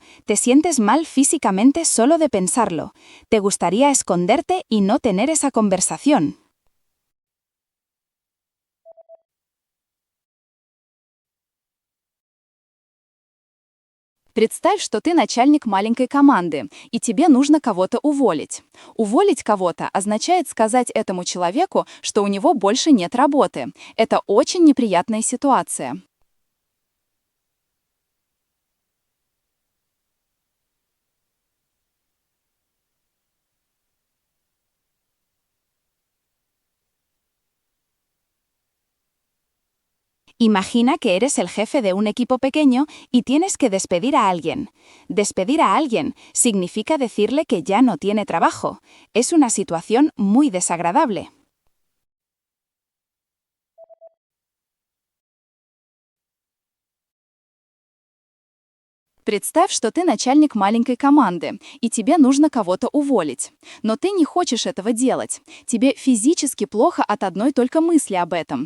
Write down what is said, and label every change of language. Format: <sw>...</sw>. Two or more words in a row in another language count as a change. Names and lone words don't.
<es>Te sientes mal físicamente solo de pensarlo. Te gustaría esconderte y no tener esa conversación.</es> <ru>Представь, что ты начальник маленькой команды, и тебе нужно кого-то уволить. Уволить кого-то означает сказать этому человеку, что у него больше нет работы. Это очень неприятная ситуация.</ru> <es>Imagina que eres el jefe de un equipo pequeño y tienes que despedir a alguien. Despedir a alguien significa decirle que ya no tiene trabajo. Es una situación muy desagradable.</es> <ru>Представь, что ты начальник маленькой команды, и тебе нужно кого-то уволить. Но ты не хочешь этого делать. Тебе физически плохо от одной только мысли об этом.</ru>